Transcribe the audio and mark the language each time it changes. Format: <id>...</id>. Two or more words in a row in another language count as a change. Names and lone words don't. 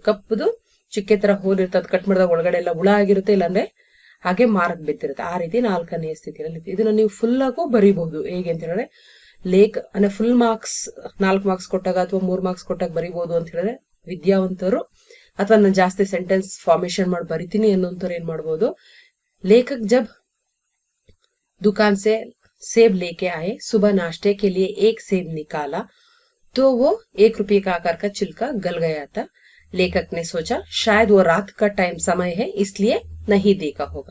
<kn>ಕಪ್ಪುದು ಚಿಕ್ಕೆ ತರ ಹೋಲಿರುತ್ತೆ, ಅದು ಕಟ್ ಮಾಡಿದಾಗ ಒಳಗಡೆ ಎಲ್ಲ ಹುಳ ಆಗಿರುತ್ತೆ, ಇಲ್ಲಾಂದ್ರೆ ಹಾಗೆ ಮಾರಕ್ ಬಿದ್ದಿರುತ್ತೆ. ಆ ರೀತಿ ನಾಲ್ಕನೆಯ ಸ್ಥಿತಿಯಲ್ಲಿ ಇದನ್ನ ನೀವು ಫುಲ್ ಆಗು ಬರೀಬಹುದು. ಹೇಗೆ ಅಂತ ಹೇಳಿದ್ರೆ ಲೇಖ ಅಂದ್ರೆ</kn> <en>full marks</en> <kn>4 ಮಾರ್ಕ್ಸ್ ಕೊಟ್ಟಾಗ ಅಥವಾ 3 ಮಾರ್ಕ್ಸ್ ಕೊಟ್ಟಾಗ ಬರೀಬಹುದು ಅಂತ ಹೇಳಿದ್ರೆ ವಿದ್ಯಾವಂತರು, ಅಥವಾ ನಾನು ಜಾಸ್ತಿ</kn> <en>sentence formation</en> <kn>ಮಾಡಿ ಬರಿತೀನಿ ಅನ್ನೋಂಥವ್ರು ಏನ್ ಮಾಡ್ಬೋದು,</kn> <hi>लेखक जब दुकान से सेब लेके आए, सुबह नाश्ते के लिए 1 सेब निकाला तो वो 1 रुपये का आकार का छिलका गल गया था. लेखक ने सोचा शायद वो रात का टाइम समय है इसलिए नहीं देखा होगा.</hi>